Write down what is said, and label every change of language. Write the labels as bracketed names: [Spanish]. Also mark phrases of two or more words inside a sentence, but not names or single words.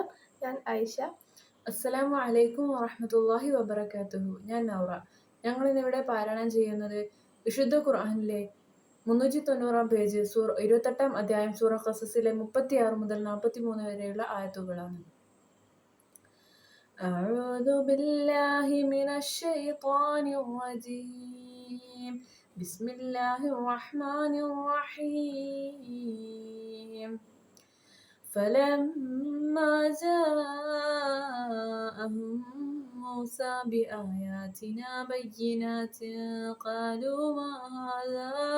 [Malayalam] ഞാൻ ആയിഷ. [Arabic] السلام عليكم ورحمة الله وبركاته. [Malayalam] ഞാൻ നൗറ. ഞങ്ങൾ ഇന്നിവിടെ പാരായണം ചെയ്യുന്നത് വിശുദ്ധ ഖുർആനിലെ 390 പേജ് 28 അധ്യായം സൂറ ഖസസിലെ 36 മുതൽ 43 വരെയുള്ള ആയത്തുകളാണ്. [Arabic] أعوذ بالله من الشيطان الرجيم. بسم الله الرحمن الرحيم. فلما جاءهم موسى بآياتنا بينات قالوا ما هذا